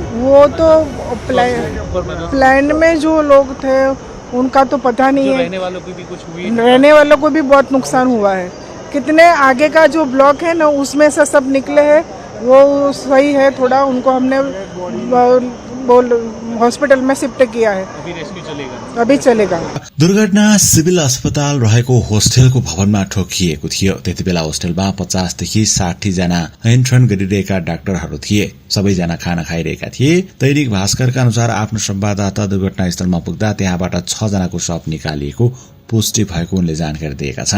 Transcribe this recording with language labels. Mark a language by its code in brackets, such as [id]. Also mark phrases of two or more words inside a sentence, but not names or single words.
[hi] वो तो प्लान में जो लोग थे उनका तो पता नहीं जो है। रहने वालों की भी कुछ हुई? रहने वालों को भी बहुत नुकसान हुआ है। कितने आगे का जो ब्लॉक है ना उसमें से सब निकले हैं, वो सही है। थोड़ा उनको हमने हॉस्पिटल में शिफ्ट किया है, अभी रेस्क्यू चलेगा? अभी चलेगा। [ne] दुर्घटना सिभिल अस्पताल रहेको होस्टेलको भवनमा ठोकिएको थियो। त्यतिबेला होस्टेलमा 50 देखि 60 जना इन्टर्न गरिरहेका डाक्टरहरू थिए। सबैजना खाना खाइरहेका थिए। दैनिक भास्करका अनुसार आफ्नो संवाददाता दुर्घटनास्थलमा पुग्दा त्यहाँबाट 6 जनाको शव निकालिएको पुष्टि भएको उनले जानकारी दिएका छन्।